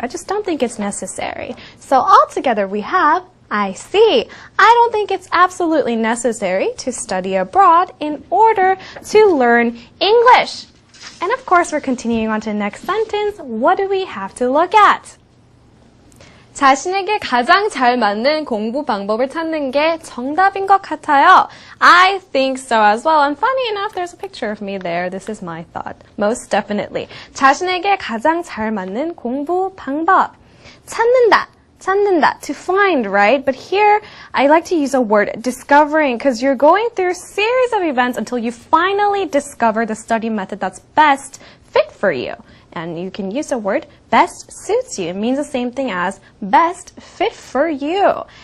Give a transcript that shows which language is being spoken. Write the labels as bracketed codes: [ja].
[en] I just don't think it's necessary. So altogether we have I see. I don't think it's absolutely necessary to study abroad in order to learn English. And of course, we're continuing on to the next sentence. What do we have to look at? [ko] 자신에게 가장 잘 맞는 공부 방법을 찾는 게 정답인 것 같아요. [en] I think so as well. And funny enough, there's a picture of me there. This is my thought. Most definitely. [ko] 자신에게 가장 잘 맞는 공부 방법. 찾는다. [en] to find, right? But here, I like to use a word, discovering, because you're going through a series of events until you finally discover the study method that's best fit for you. And you can use the word best suits you. It means the same thing as best fit for you.